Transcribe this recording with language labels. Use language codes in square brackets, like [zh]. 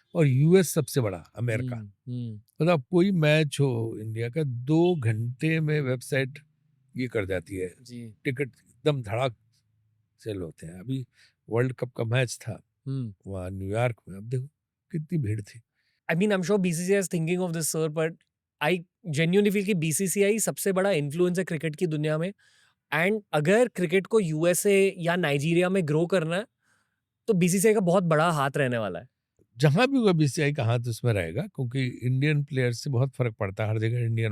[hi] और यूएस सबसे बड़ा, अमेरिका। हम्म। मतलब आप कोई मैच हो इंडिया का 2 घंटे में वेबसाइट ये कर जाती है, जी। टिकट एकदम धड़ाक सेल होते हैं। अभी वर्ल्ड कप का मैच था हम्म। वहाँ न्यूयॉर्क में, अब देखो कितनी भीड़ थी। [en] I mean, I'm sure BCCI is thinking of this, sir, but I genuinely feel [hi] कि बीसीसीआई सबसे बड़ा इन्फ्लुएंस है क्रिकेट की दुनिया में, एंड अगर क्रिकेट को यूएसए या नाइजीरिया में ग्रो करना है तो बीसीसीआई का बहुत बड़ा हाथ रहने वाला है। जहां भी होगा बीसीआई का हाथ उसमें रहेगा, क्योंकि इंडियन प्लेयर्स से बहुत फर्क पड़ता है, हर जगह इंडियन